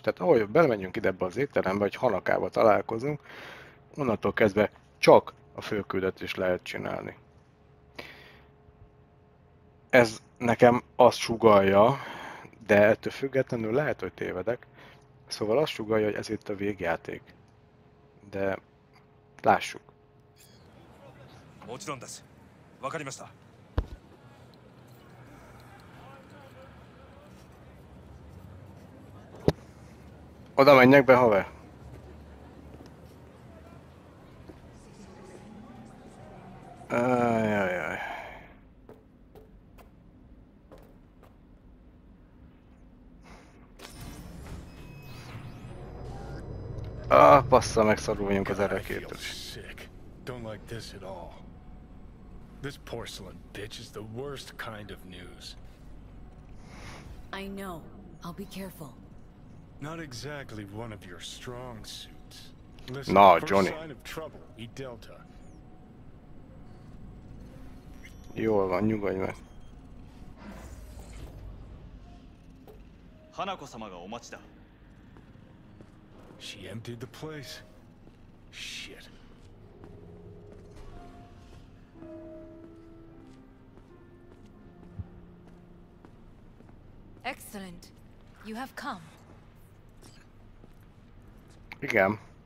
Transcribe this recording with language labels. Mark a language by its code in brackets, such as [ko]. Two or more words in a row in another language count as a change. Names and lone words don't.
[hu] Tehát ahogy belemegyünk ide ebbe az étterembe, hogy Hanakával találkozunk, onnantól kezdve csak a főküldetést lehet csinálni. Ez nekem azt sugallja, de ettől függetlenül lehet, hogy tévedek. Szóval azt sugallja, hogy ez itt a végjáték. De lássuk. [ja] もちろんです。わかりました。 [hu] Oda menjek be, haver? Ajajaj. Ah, bassza, megszaruljunk az erekétől. [en] Don't like this at all. This porcelain bitch is the worst kind of news. I know. I'll be careful. Not exactly one of your strong suits. Listen, No, first Johnny. sign of trouble, eat Delta. [hu] Jól van, nyugodj meg. [ja] 花子様がお待ちだ。 [en] She emptied the place? Shit. Excellent. You have come. [hu] Igen.